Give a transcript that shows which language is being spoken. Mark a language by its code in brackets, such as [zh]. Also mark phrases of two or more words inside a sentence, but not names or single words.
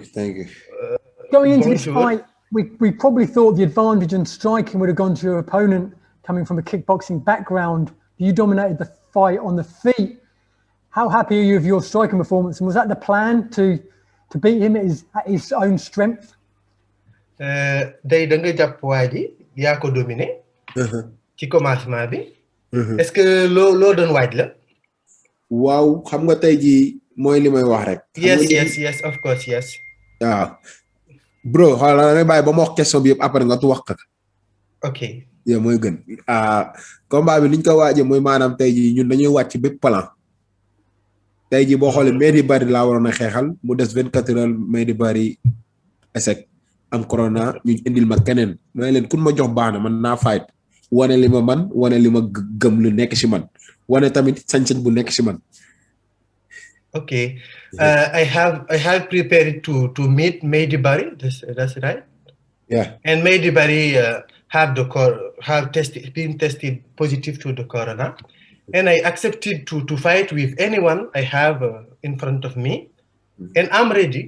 [en] Going into this fight, we probably thought the advantage in striking would have gone to your opponent coming from a kickboxing background. You dominated the fight on the feet. How happy are you with your striking performance? And was that the plan to beat him at his own strength? [wo] Day da nga jàpp waa ji yaa ko dominé. Ci commencement bi. [fr] Est-ce que [wo] loo doon waaj la? Waaw, xam nga tey jii mooy li may wax rek. [en] Yes, of course, yes. [wo] Waaw. Bro, xoolal nga bàyyi ba ma wax question bi yëpp après nga tu wax ka. Ok. Yeah, mooy gën. Combat bi liñ ko waajee mooy maanaam tey jii ñun dañuy wàcc bépp plan. Tey jii boo xoolee Mehdi Bari laa waroon a xeexal mu des [fr] 24 heures [wo] Mehdi Bari échec am corona ñu indil ma keneen may leen kun ma jox baax na man naa fight wane li ma man wane li ma gëm lu nekk ci man wane tamit sañ-sañ bu nekk ci man [en] Okay. I have prepared to meet Mehdi Bari. That's right. Yeah. And Mehdi Bari been tested positive to the corona, and I accepted to fight with anyone I have in front of me, and I'm ready.